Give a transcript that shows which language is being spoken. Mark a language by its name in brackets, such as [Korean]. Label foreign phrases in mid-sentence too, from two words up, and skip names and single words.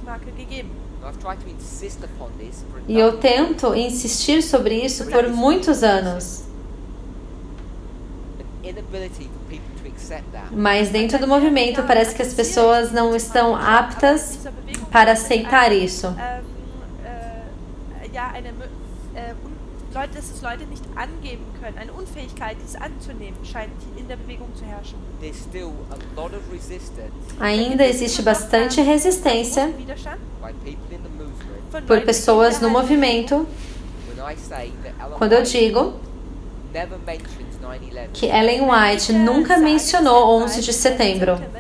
[Portuguese] E eu tento insistir sobre isso por muitos anos. Mas dentro do movimento parece que as pessoas não estão aptas para aceitar isso. [German] Dass es Leute nicht angeben können, eine Unfähigkeit, dies anzunehmen, scheint in der Bewegung zu herrschen. [Portuguese] Ainda existe bastante resistência por pessoas no movimento quando eu digo que Ellen White nunca mencionou 11 de setembro.